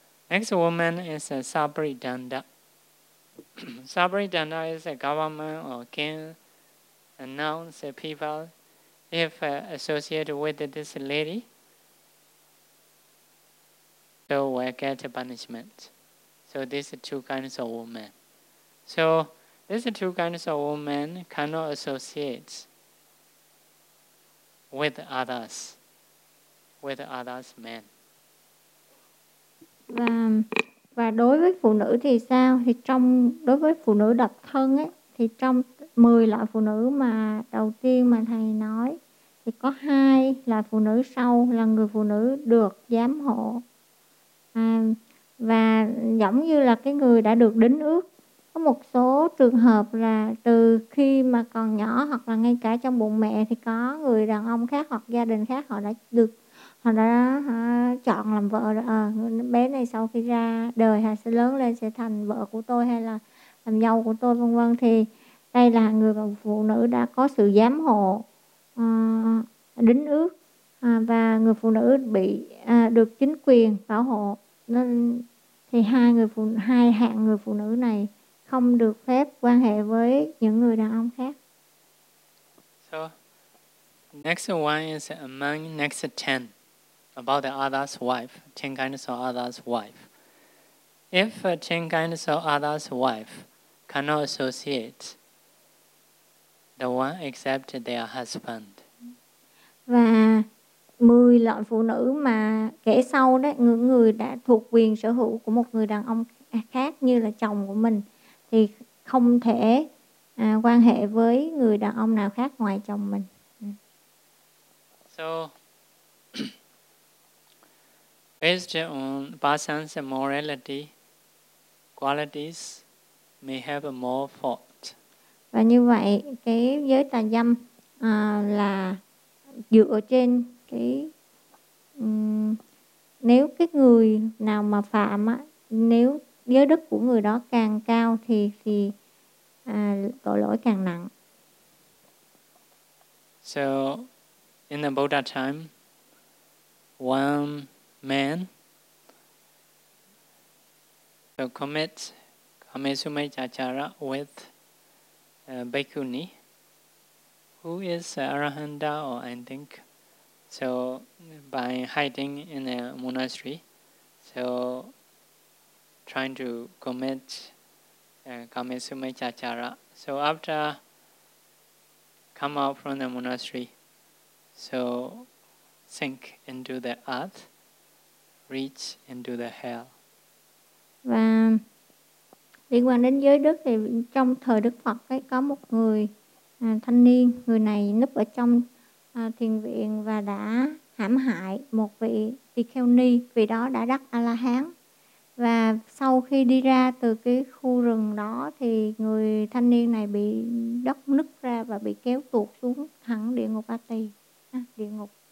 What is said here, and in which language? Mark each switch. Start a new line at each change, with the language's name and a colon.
English: Next woman is a Sabridanda. Sabridanda is a government or king announce people if associated with this lady, so will get punishment. So these are two kinds of women. So these two kinds of women cannot associate with others men.
Vietnamese: Và đối với phụ nữ thì sao? Thì trong đối với phụ nữ độc thân ấy, thì trong 10 loại phụ nữ mà đầu tiên mà thầy nói thì có 2 loại phụ nữ sau là người phụ nữ được giám hộ. Và giống như là cái người đã được đính ước. Có một số trường hợp là từ khi mà còn nhỏ hoặc là ngay cả trong bụng mẹ thì có người đàn ông khác hoặc gia đình khác họ đã chọn làm vợ rồi. Bé này sau khi ra đời hay sẽ lớn lên sẽ thành vợ của tôi hay là làm dâu của tôi vân vân, thì đây là người và phụ nữ đã có sự giám hộ đính ước, và người phụ nữ bị được chính quyền bảo hộ, nên thì hai hạng người phụ nữ này không được phép quan hệ với những người đàn ông khác.
English: So next one is among next 10 about the other's wife, 10 kinds of other's wife. If 10 kinds of other's wife cannot associate the one except their husband.
Vietnamese: Và 10 loại phụ nữ mà kể sau đó, người đã thuộc quyền sở hữu của một người đàn ông khác như là chồng của mình, thì không thể quan hệ với người đàn ông nào khác ngoài chồng mình.
English: So based on person's morality qualities may have more fault.
Vietnamese: Và như vậy cái giới tà dâm là dựa trên cái nếu cái người nào mà phạm á, nếu giới đức của người đó càng cao thì tội lỗi càng nặng.
English: So in the Buddha time, one man to commit kamesumechachara with Bhikkhuni, who is Arahanta or I think, so by hiding in a monastery, so trying to commit kamesumechachara. So after come out from the monastery, so sink into the earth, reach into the hell.
Vietnamese: Và liên quan đến giới đức thì trong thời Đức Phật ấy, có một người thanh niên, người này núp ở trong thiền viện và đã hãm hại một vị tỳ kheo ni, vì đó đã đắc A-la-hán. Và sau khi đi ra từ cái khu rừng đó thì người thanh niên này bị đất nứt ra và bị kéo tuột xuống thẳng địa ngục A-ti, địa ngục.